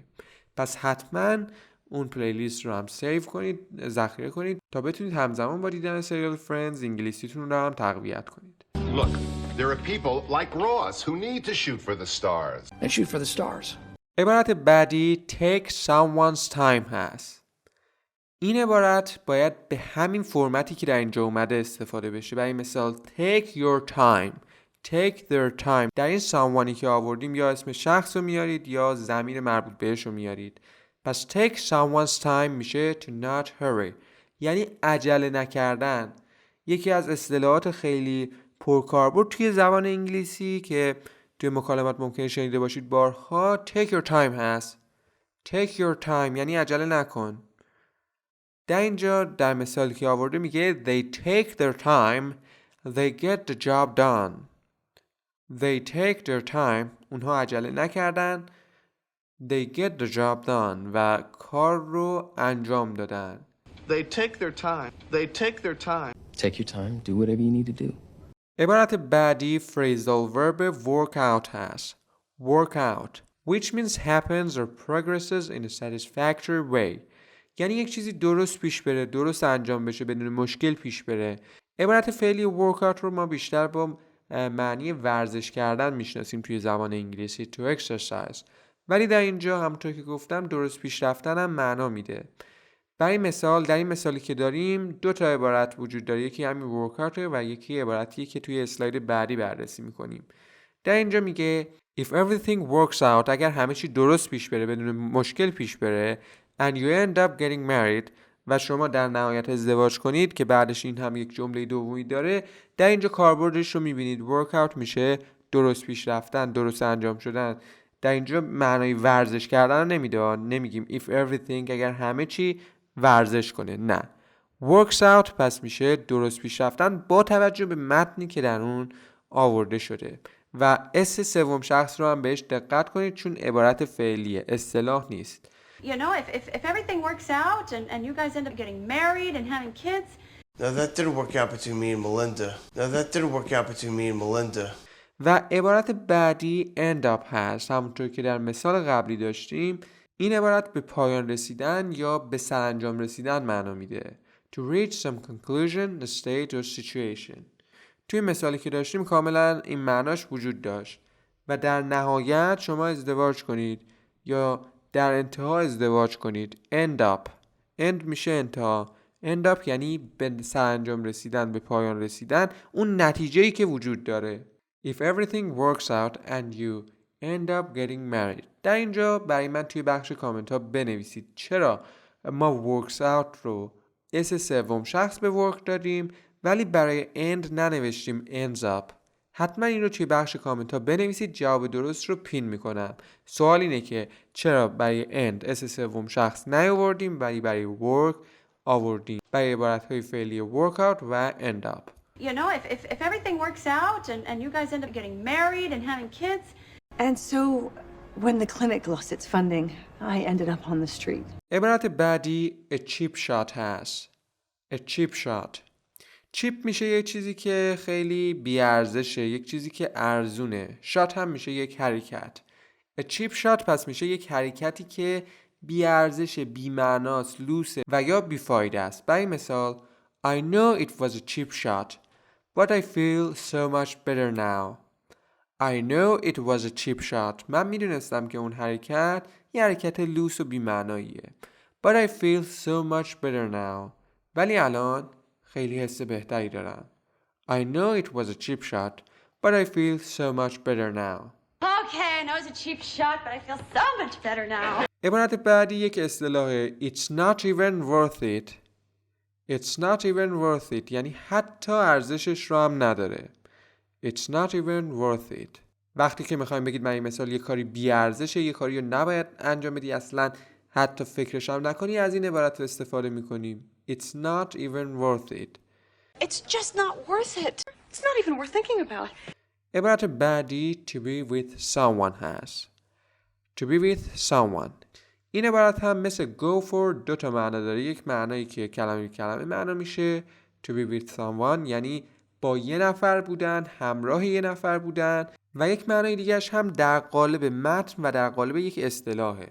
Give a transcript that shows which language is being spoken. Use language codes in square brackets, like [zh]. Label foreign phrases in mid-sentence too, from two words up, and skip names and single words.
[fa] پس حتما اون پلیلیست رو هم سیو کنید، ذخیره کنید تا بتونید همزمان با دیدن سریال فرندز انگلیسیتون رو هم تقویت کنید. [en] Look, there are people like Ross who need to shoot for the stars. And shoot for the stars. [fa] عبارت بعدی [en] take someone's time [fa] هست. این عبارت باید به همین فرمتی که در اینجا اومده استفاده بشه. برای مثال [en] take your time، take their time. در این someoneی که آوردیم یا اسم شخص رو میارید یا ضمیر مربوط بهش رو میارید. پس take someone's time میشه to not hurry، [fa] یعنی عجله نکردن. یکی از اصطلاحات خیلی پرکاربرد توی زبان انگلیسی که توی مکالمات ممکنه شنیده باشید بارها [en] take your time [fa] هست. [en] take your time [fa] یعنی عجله نکن. در اینجا در مثالی که آورده میگه [en] they take their time they get the job done. they take their time، [fa] اونها عجله نکردن، [en] they get the job done [fa] و کار رو انجام دادن. [en] They take their time. They take their time. Take your time, do whatever you need to do. [fa] عبارت بعدی phrasal verb [en] work out [fa] هست. [en] work out which means happens or progresses in a satisfactory way، [fa] یعنی یک چیزی درست پیش بره، درست انجام بشه، بدون مشکل پیش بره. عبارت فعلی [en] work out [fa] رو ما بیشتر با معنی ورزش کردن میشناسیم توی زبان انگلیسی [en] to exercise، [fa] ولی در اینجا همونطور که گفتم درست پیش رفتن هم معنا میده. برای مثال در این مثالی که داریم 2 تا عبارت وجود داره، یکی همین [en] work out [fa] و یکی عبارتیه که توی اسلاید بعدی بررسی میکنیم. در اینجا میگه [en] if everything works out، اگر همه چی درست پیش بره، بدون مشکل پیش بره، and you end up getting married، [fa] و شما در نهایت ازدواج کنید، که بعدش این هم یک جمله دومی داره، در اینجا کاربردش رو میبینید [en] work out [fa] میشه درست پیش رفتن، درست انجام شدن. در اینجا معنای ورزش کردن رو نمیده، نمیگیم [en] if everything [fa] اگر همه چی ورزش کنه، نه، [en] works out [fa] پس میشه درست پیش رفتن با توجه به متنی که در اون آورده شده. و اس سوم شخص رو هم بهش دقت کنید چون عبارت فعلیه، اصطلاح نیست. [en] You know, if everything works out and you guys end up getting married and having kids. No, that didn't work out between me and Melinda. No, that didn't work out between me and Melinda. [fa] و عبارت بعدی end up هست. همونطور که در مثال قبلی داشتیم این عبارت به پایان رسیدن یا به سرانجام رسیدن معنا میده. [en] To reach some conclusion, a state or situation. [fa] توی مثالی که داشتیم کاملا این معناش وجود داشت. و در نهایت شما ازدواج کنید یا در انتها ازدواج کنید. [en] end up. end [fa] میشه انتها. [en] end up [fa] یعنی به سرانجام رسیدن، به پایان رسیدن، اون نتیجه‌ای که وجود داره. [en] If everything works out and you end up getting married. [fa] در اینجا برای من توی بخش کامنت ها بنویسید چرا ما [en] works out [fa] رو اس سوم شخص به work دادیم ولی برای end ننوشتیم [en] ends up. [fa] حتما این رو توی بخش کامنت ها بنویسید، جواب درست رو پین میکنم. سوال اینه که چرا برای end اس سوم شخص نیاوردیم ولی برای work آوردیم، برای عبارت های فعلی [en] work out [fa] و [en] end up. You know, if everything works out and you guys end up getting married and having kids. And so when the clinic lost its funding, I ended up on the street. [fa] عبارت بعدی [en] a cheap shot هست. a cheap shot. [fa] چیپ میشه یک چیزی که خیلی بیارزشه، یک چیزی که ارزونه. شات هم میشه یک حرکت. [en] a cheap shot [fa] پس میشه یک حرکتی که بیارزشه، بی‌معناست، لوسه و یا بیفایده است. برای مثال [en] I know it was a cheap shot, but I feel so much better now. I know it was a cheap shot. [fa] من میدونستم که اون حرکت یه حرکت لوس و بی‌معناییه. [en] But I feel so much better now. [fa] ولی الان خیلی حس بهتری دارم. [en] I know it was a cheap shot, but I feel so much better now. Okay, I know it's a cheap shot, but I feel so much better now. [fa] عبارت بعدی یک اصطلاح [en] It's not even worth it. It's not even worth it [fa] یعنی حتی ارزشش رو هم نداره. [en] It's not even worth it. [fa] وقتی که میخوایم بگید برای مثال یه کاری بی ارزشه، یه کاری رو نباید انجام بدی، اصلا حتی فکرش هم نکنی، از این عبارت رو استفاده میکنیم. [en] It's not even worth it. It's just not worth it. It's not even worth thinking about. [fa] عبارت بعدی [en] to be with someone [fa] هست. [en] To be with someone. [fa] این عبارت هم مثل [en] go for [fa] دو تا معنا داره. یک معنایی که کلمه معنا میشه [en] to be with someone [fa] یعنی با یه نفر بودن، همراه یه نفر بودن، و یک معنای دیگهش هم در قالب متن و در قالب یک اصطلاحه.